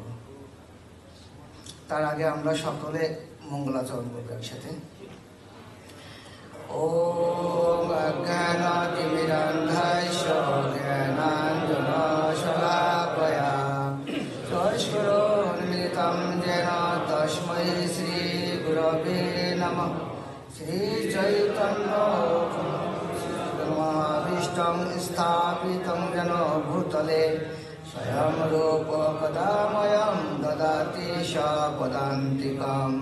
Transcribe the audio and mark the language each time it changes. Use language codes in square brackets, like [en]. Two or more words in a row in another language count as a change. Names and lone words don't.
[bn] তার আগে আমরা সকলে মঙ্গলাচরণ করব একসাথে। [sa] ওম অজ্ঞানাতিমিরান্ধাস্য জ্ঞানাঞ্জনশলাকয়া চক্ষুरुन्मिलितं येन तस्मै श्रीगुरवे नमः। श्रीचैतन्यमहाभीष्टं स्थापितं येन भूतले स्वयं रूप कदा मह्यं ददाति पदान्तिकम्।